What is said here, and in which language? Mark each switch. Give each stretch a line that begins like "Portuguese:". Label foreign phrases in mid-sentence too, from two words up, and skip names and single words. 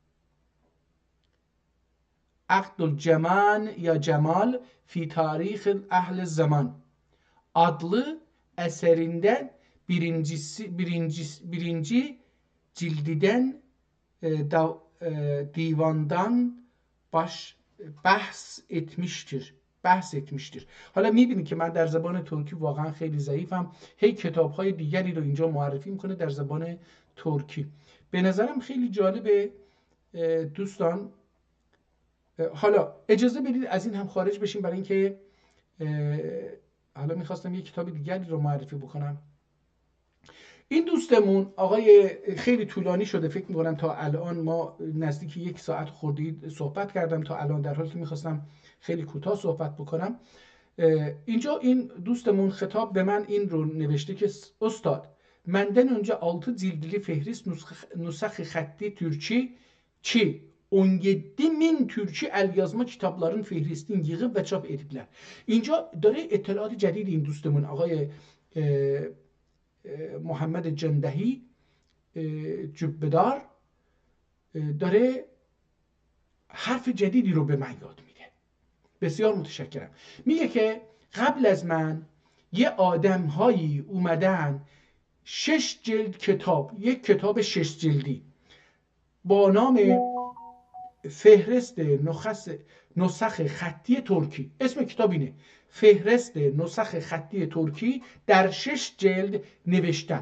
Turkish: Abdülcemal ya Cemal fi tarih ehl zaman adlı eserinden birinci cildiden divandan bahs etmiştir.
Persian: حالا میبینید که من در زبان ترکی واقعا خیلی ضعیفم. هی کتاب‌های دیگری رو اینجا معرفی میکنه در زبان ترکی. به نظرم خیلی جالبه دوستان. حالا اجازه بدید از این هم خارج بشیم، برای اینکه حالا میخواستم یک کتاب دیگری رو معرفی بکنم. این دوستمون آقای خیلی طولانی شده، فکر میکنم تا الان ما نزدیک 1 ساعت خورده صحبت کردم تا الان، در حالی که میخواستم خیلی کوتاه صحبت بکنم. اینجا این دوستمون خطاب به من این رو نوشته که استاد
Azerbaijani: menden önce 6 cildli fehris nusakh xatti Türkçe 17.000 Türkçe el yazma kitapların fehristini yığıp ve çap edibler.
Persian: اینجا داره اطلاعات جدید این دوستمون آقای محمد جندهی جبهدار داره حرف جدیدی رو به من یاد میده. بسیار متشکرم. میگه که قبل از من یه آدم هایی اومدن 6 جلد کتاب، یک کتاب 6 جلدی با نام فهرست نسخ خطی ترکی، اسم کتاب اینه، فهرست نسخ خطی ترکی، در 6 جلد نوشتن.